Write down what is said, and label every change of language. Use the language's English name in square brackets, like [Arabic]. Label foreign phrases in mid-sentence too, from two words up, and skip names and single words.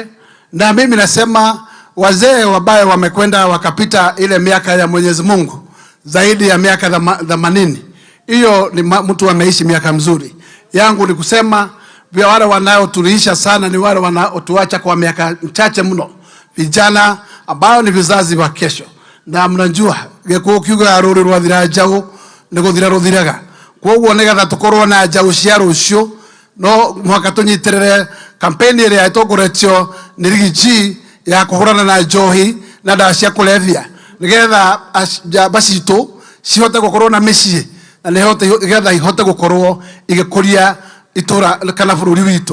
[Swahili] Na mimi nasema wazee wabaya wamekwenda wakapita ile miaka ya Mwenyezi Mungu, zaidi ya miaka 80. Hiyo ni mtu ameishi miaka mzuri. Yangu ni kusema vya wale wanaotuliisha sana ni wale wanaotuacha kwa miaka mchache mno, vijana ambao ni vizazi wa kesho. [Kikuyu] Na mnajua geko kiuga aruri rwathira njau ni guthira ruthiraga, koguo nigetha tukorwo na njau cia rucio no mwaka tunyitirire kampeni ĩrĩa ĩtongoretio nĩ Rigathi ya kuhurana na njohi na ndawa cia kulevya, nigetha njamba citũ cihote gukorwo na mĩciĩ, na nigetha ihote gukorwo igĩkũria itura kana bũrũri witũ.